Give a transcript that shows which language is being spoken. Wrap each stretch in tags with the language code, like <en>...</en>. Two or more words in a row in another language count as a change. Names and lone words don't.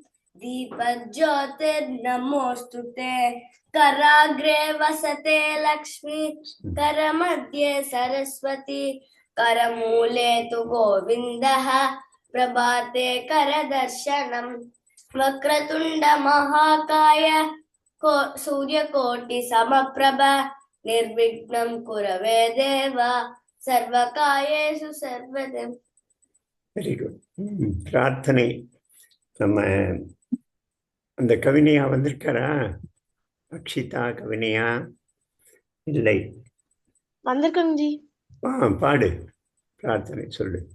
<sa>दीपज्योतिर्नमोऽस्तुते कराग्रे वसते लक्ष्मी करमध्ये सरस्वती करमूले तु गोविन्दः प्रभाते करदर्शनम् वक्रतुण्ड महाकाय सूर्यकोटि समप्रभ निर्विघ्नं कुरवे देव सर्वकार्येषु सर्वदा.</sa> <en>very good.</en> <ta>பிரார்த்தனை. நம்ம அந்த கவினையா வந்திருக்காரா? அக்ஷிதா கவினையா? இல்லை, வந்திருக்கோங்க ஜி. பாடு, பிரார்த்தனை சொல்லு.</ta>